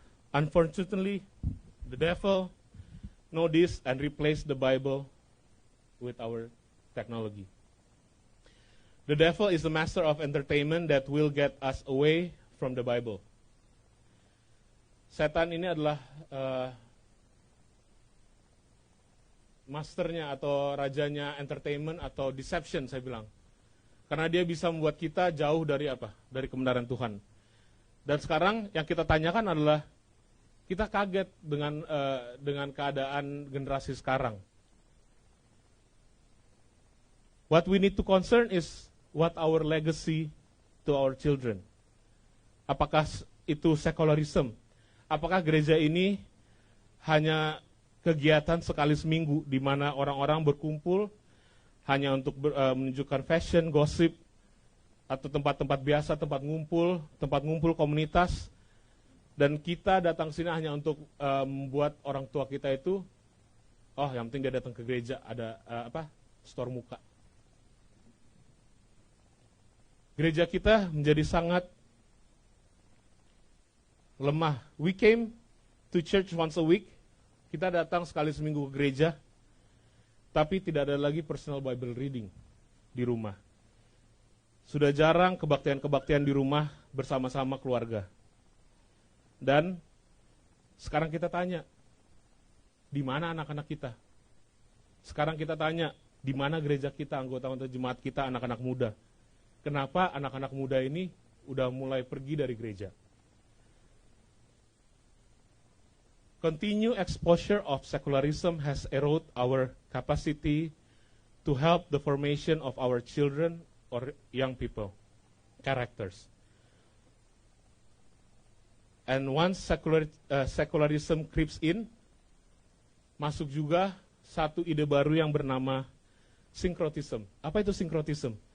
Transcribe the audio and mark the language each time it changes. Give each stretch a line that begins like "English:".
English: Unfortunately, the devil know this and replace the Bible with our technology. The devil is the master of entertainment that will get us away from the Bible.
Indonesian: Setan ini adalah masternya atau rajanya entertainment atau deception, saya bilang. Karena dia bisa membuat kita jauh dari apa? Dari kebenaran Tuhan. Dan sekarang yang kita tanyakan adalah, kita kaget dengan keadaan generasi sekarang.
English: What we need to concern is what our legacy to our children.
Indonesian: Apakah itu secularism? Apakah gereja ini hanya kegiatan sekali seminggu di mana orang-orang berkumpul hanya untuk menunjukkan fashion, gosip, atau tempat-tempat biasa, tempat ngumpul komunitas, dan kita datang sini hanya untuk membuat orang tua kita itu, yang penting dia datang ke gereja, ada store muka. Gereja kita menjadi sangat lemah.
English: We came to church once a week.
Indonesian: Kita datang sekali seminggu ke gereja, tapi tidak ada lagi
English: personal Bible reading
Indonesian: di rumah. Sudah jarang kebaktian-kebaktian di rumah bersama-sama keluarga. Dan sekarang kita tanya, di mana anak-anak kita? Sekarang kita tanya, di mana gereja kita, anggota-anggota jemaat kita, anak-anak muda? Kenapa anak-anak muda ini udah mulai pergi dari gereja?
English: Continued exposure of secularism has eroded our capacity to help the formation of our children or young people, characters. And once secularism creeps in,
Indonesian: masuk juga satu ide baru yang bernama syncretism. Apa itu syncretism?